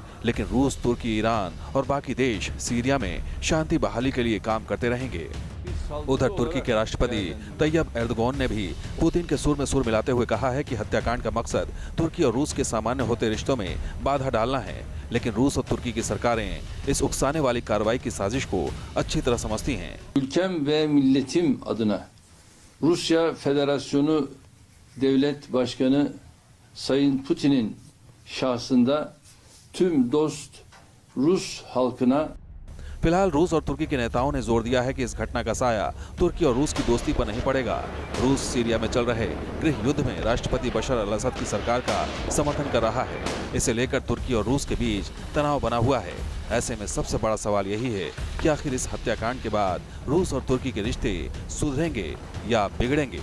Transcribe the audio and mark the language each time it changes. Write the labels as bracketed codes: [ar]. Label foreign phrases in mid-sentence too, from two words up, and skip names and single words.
[hi] लेकिन रूस, तुर्की, ईरान और बाकी देश सीरिया में शांति बहाली के लिए काम करते रहेंगे। उधर तुर्की के राष्ट्रपति तैयब एर्दोगन ने भी पुतिन के सुर में सुर मिलाते हुए कहा है कि हत्याकांड का मकसद तुर्की और रूस के सामान्य होते रिश्तों में बाधा डालना है। लेकिन रूस और तुर्की की सरकारें इस उकसाने वाली कार्रवाई की साजिश को अच्छी तरह समझती हैं। [tr] Ülkem ve milletim adına Rusya Federasyonu Devlet Başkanı Sayın Putin'in şahsında tüm dost Rus halkına [hi] फिलहाल रूस और तुर्की के नेताओं ने जोर दिया है कि इस घटना का साया तुर्की और रूस की दोस्ती पर नहीं पड़ेगा। रूस सीरिया में चल रहे गृह युद्ध में राष्ट्रपति बशर अल असद की सरकार का समर्थन कर रहा है। इसे लेकर तुर्की और रूस के बीच तनाव बना हुआ है। ऐसे में सबसे बड़ा सवाल यही है कि आखिर इस हत्याकांड के बाद रूस और तुर्की के रिश्ते सुधरेंगे या बिगड़ेंगे।